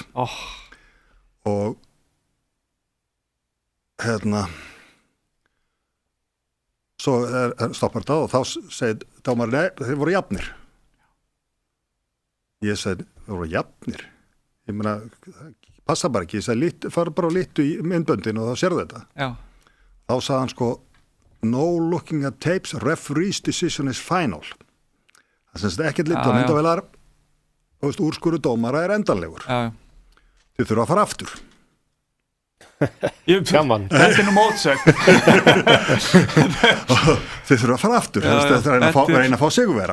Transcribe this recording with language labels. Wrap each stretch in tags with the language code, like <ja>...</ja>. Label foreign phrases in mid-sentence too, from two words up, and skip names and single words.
<is>Og svo stoppar þetta og þá segir dómarinn, nei, þeir voru jafnir. Ég segi, þeir voru jafnir. Ég meina, passa bara ekki. Ég segi, fara bara og litu í myndböndin og þá sérðu þetta. Já. Þá sagði hann sko,</is> <en>no looking at tapes, referee's decision is final.</en> <is>Það semst ekkert litu á myndavélar, úrskurður dómara endanlegur. Já. Þið þurfa að fara aftur. Gaman. Þetta nú mótsögn. Þið þurfa að fara aftur þetta er að reyna að fá sigurvera.</is>